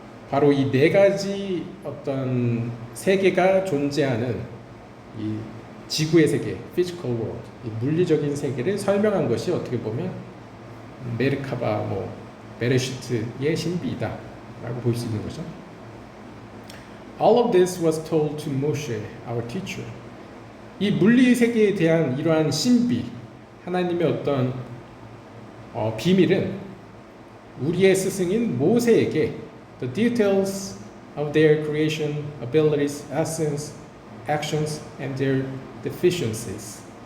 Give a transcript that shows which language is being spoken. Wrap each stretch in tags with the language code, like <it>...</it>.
<ko>바로 이 네 가지 어떤 세계가 존재하는 이 지구의 세계,</ko> <en>physical world,</en> <ko>이 물리적인 세계를 설명한 것이 어떻게 보면 메르카바, 베레시트의 신비이다라고 볼 수 있는 거죠.</ko> <en>All of this was told to Moshe, our teacher.</en> <ko>이 물리 세계에 대한 이러한 신비, 하나님의 어떤 비밀은 우리의 스승인 모세에게</ko> <en>the details of their creation, abilities, essence, actions, and their deficiencies.</en>